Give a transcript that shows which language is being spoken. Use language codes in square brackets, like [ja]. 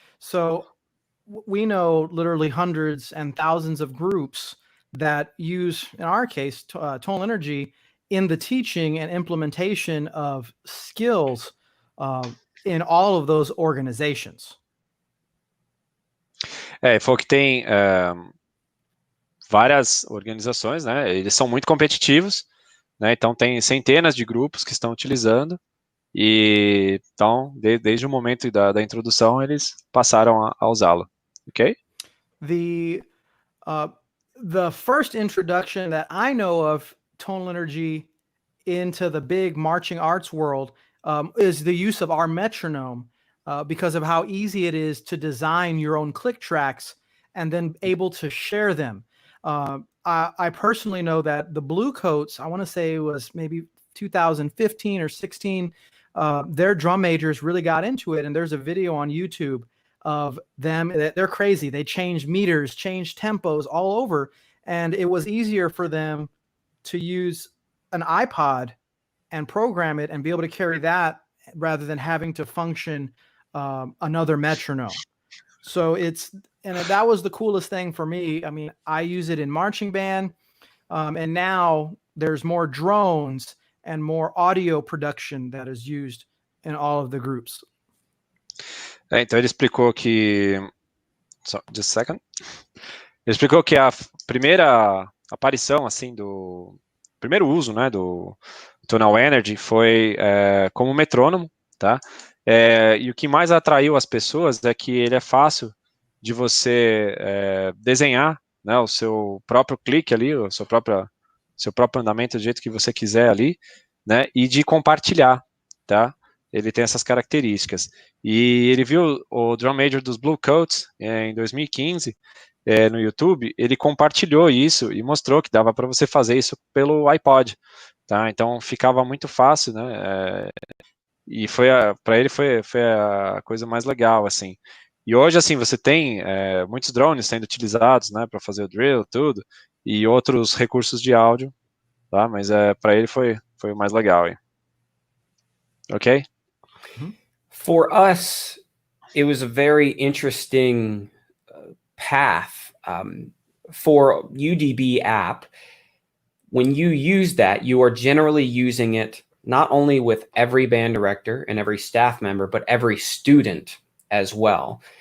[en] So we know literally hundreds and thousands of groups that use, in our case, Tonal Energy in the teaching and implementation of skills in all of those organizations. [pt] Falou que tem várias organizações, né? Eles são muito competitivos, né? Então tem centenas de grupos que estão utilizando e então desde o momento da introdução eles passaram a usá-lo. [en] Okay? The first introduction that I know of Tonal Energy into the big marching arts world is the use of our metronome because of how easy it is to design your own click tracks and then able to share them. I personally know that the Blue Coats, I want to say it was maybe 2015 or 16, their drum majors really got into it. And there's a video on YouTube of them. They're crazy. They changed meters, changed tempos all over. And it was easier for them to use an iPod and program it and be able to carry that rather than having to function another metronome. So that was the coolest thing for me. I mean, I use it in marching band, and now there's more drones and more audio production that is used in all of the groups. [pt] Então ele explicou que, [en] just a second. [pt] Ele explicou que a primeira aparição, assim, do primeiro uso, né, do Tonal Energy foi como metrônomo, tá? E o que mais atraiu as pessoas é que ele é fácil de você desenhar, né, o seu próprio clique ali, o seu próprio andamento do jeito que você quiser ali, né, e de compartilhar, tá? Ele tem essas características. E ele viu o drum major dos Blue Coats em 2015 no YouTube, ele compartilhou isso e mostrou que dava para você fazer isso pelo iPod, tá? Então ficava muito fácil, né? E para ele foi a coisa mais legal, assim. E hoje, assim, você tem muitos drones sendo utilizados, né, para fazer o drill, tudo, e outros recursos de áudio, tá? Mas para ele foi o mais legal, hein? [en] Okay? For us, it was a very interesting path. For UDB app, when you use that, you are generally using it not only with every band director and every staff member, but every student as well.